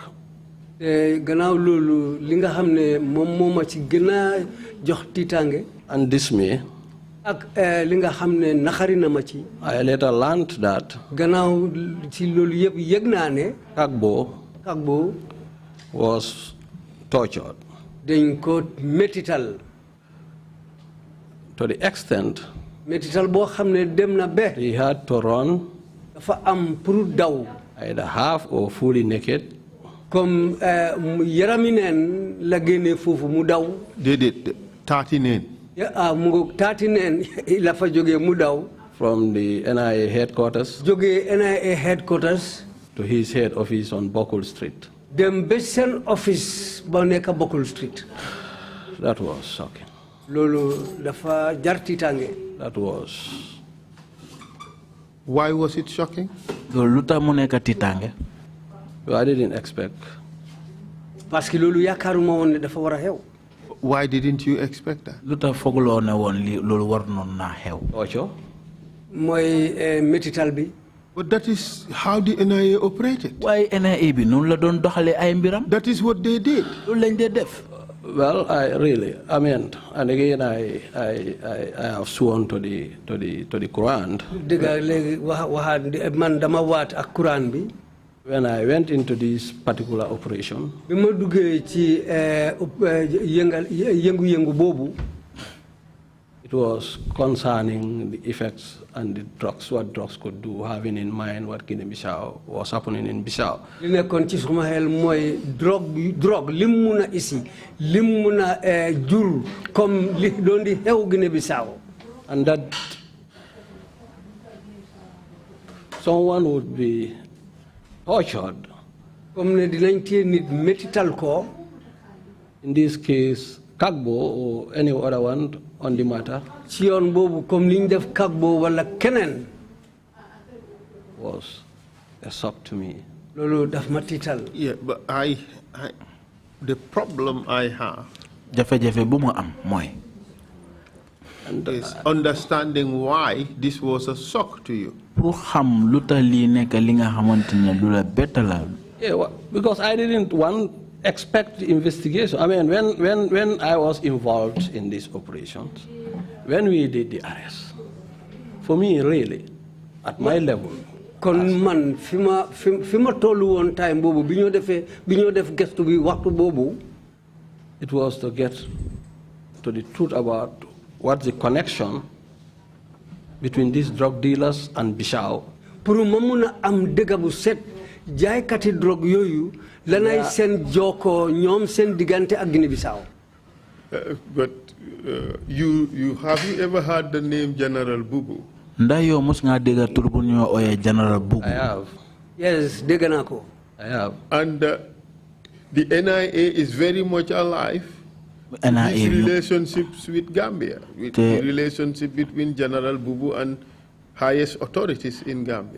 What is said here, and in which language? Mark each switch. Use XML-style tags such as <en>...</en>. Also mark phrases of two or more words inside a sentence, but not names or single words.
<wo>gannaaw loolu li nga xam ne moom moo ma ci gën a jox tiitaange</wo> <en>and dismay,</en> <wo>ak li nga xam ne naxari na ma ci.</wo> <en>I later learned that</en> <wo>gannaaw ci loolu yëpp yëg naa ne Kabu</wo> <en>was tortured</en> <wo>dañ ko métital</wo> <en>to the extent</en> <wo>métital boo xam ne dem na ba</wo> <en>he had to run</en> <wo>dafa am pour daw</wo> <en>either half or fully naked.</en> <wo>Comme yarami neen la génnee foofu mu daw. Déedéet 30 neen. Mu ngi 30 neen la fa jógee mu daw.</wo> <en>From the NIA headquarters.</en> <wo>Jógee</wo> <en>NIA headquarters. To his head office on Bokul Street.</en> <wo>Dem ba seen office ba nekk Bokul Street.</wo> <en>That was shocking.</en> <wo>Loolu dafa jar tiitaange.</wo> <en>That was. Why was it shocking?</en> <wo>Loolu lu tax mu nekk tiitaange.</wo> <en>I didn't expect.</en> <wo>Parce que loolu yaakaaruma woon ne dafa war a xew.</wo> <en>Why didn't you expect that?</en> <wo>Lu tax fooguloo ne woon li loolu war noon naa xew. Ocho. Mooy métital bi.</wo> <en>But that is how the NIA operated.</en> <wo>Why NIA bi noonu la doon doxalee ay mbiram.</wo> <en>That is what they did.</en> <wo>Loolu lañ dee def.</wo> <en>Well, I mean, and again, I have sworn to the Quran.</en> <wo>Dëgg léegi waxaat man dama waat ak Quran bi.</wo> <en>When I went into this particular operation,</en> <wo>bi ma duggee ci yëngu-yëngu boobu.</wo> <en>It was concerning the effects and the drugs, what drugs could do, having in mind what Guinea-Bissau was happening in Bissau.</en> <wo>Li nekkoon ci suma xel mooy drogue lim mun a isi lim mun a jur comme li doon di xew Guinea-Bissau.</wo> <en>And that someone would be tortured.</en> <wo>Comme ne dinañ téye nit métital ko.</wo> <en>In this case, Kabu or any other one on the matter.</en> <wo>Ci yoon boobu comme liñ def Kabu wala keneen.</wo> <en>Was a shock to me.</en> <wo>Loolu daf ma tiital.</wo> <en>Yeah, but the problem I have.</en> <wo>Jafe-jafe bu mu am mooy.</wo> <en>Is understanding why this was a shock to you.</en> <wo>Pour xam lu tax lii nekk li nga xamante ne lu la bett la.</wo> <en>Yeah, well, because I didn't expect the investigation. I mean, when I was involved in these operations, when we did the arrest, for me, really, at my level.</en> <wo>Kon man fi ma tollu woon time boobu bi ñoo def gestu bi waxtu boobu.</wo> <en>It was to get to the truth about what's the connection between these drug dealers and Bissau.</en> <wo>Pour ma mun a am dëgg bu set jaaykati drogue yooyu lanay seen jokkoo ñoom seen diggante ak Guinea-Bissau.</wo> <en>But have you ever heard the name General Bubu?</en> <wo>Ndax yow mos nga dégg tur bu ñoo ooyee General Bubu.</wo> <en>I have. Yes,</en> <wo>dégg naa ko.</wo> <en>I have. And the NIA is very much alive. NIA These relationships with Gambia, with the relationship between General Bubu and highest authorities in Gambia.</en>